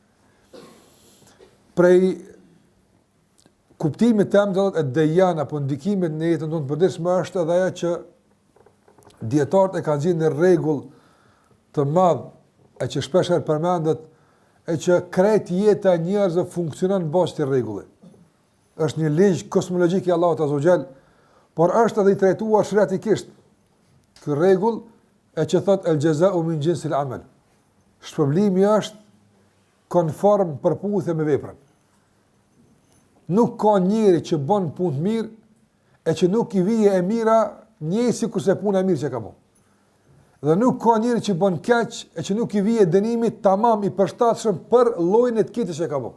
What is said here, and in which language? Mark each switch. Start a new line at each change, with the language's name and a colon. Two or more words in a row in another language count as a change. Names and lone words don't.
Albanian: Prej kuptimit të emrit e Dayyan apo ndikimit në jetën tonë përditshme është edhe ajo që dietarët e kanë gjetur në rregull të madh e që shpesh herë përmendet e që krejt jeta e njerëzve funksionon në bazë të rregullit. Është një ligj kozmologjik i Allahut
Arabic: عز وجل,
Albanian: por është edhe i trajtuar shariatikisht. Ky rregull e që thot
Arabic: الجزاء من جنس العمل.
Albanian: Shpërblimi është konform përputhje me veprën. Nuk ka njeri që bën punë të mirë e që nuk i vije e mira njëri sikur se puna e mirë që ka bën. Dhe nuk ka njeri që bën keq e që nuk i vije dënimi tamam i përshtatshëm për llojin e të keqes që ka bën.